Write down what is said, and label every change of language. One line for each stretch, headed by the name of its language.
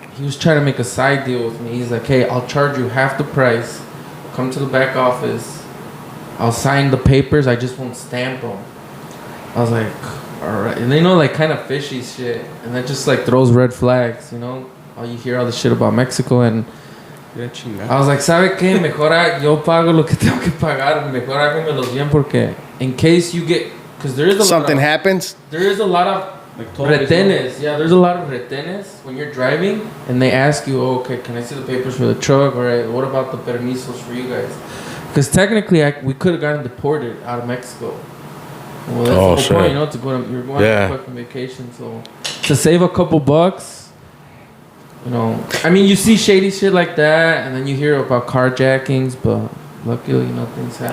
English: he was trying to make a side deal with me. He's like, hey, I'll charge you half the price. Come to the back office. I'll sign the papers. I just won't stamp them. I was like, all right. And they know like kind of fishy shit. And that just like throws red flags, you know? You hear all the shit about Mexico and I was like,
Spanish: ¿sabe qué? Mejor yo pago lo que tengo que pagar. Mejor hágamelos bien porque
English: in case you get... Because there is a Something happens. There is a lot of Like
Spanish: retenes.
English: Yeah, there's a lot of retenes when you're driving and they ask you, oh, okay, can I see the papers for the truck? All right, what about the permisos for you guys? Because technically, we could have gotten deported out of Mexico. Well, that's the whole point, you know, to go to, you're going on a fucking vacation. So to save a couple bucks, you know, I mean, you see shady shit like that and then you hear about carjackings, but luckily, you know, things happen.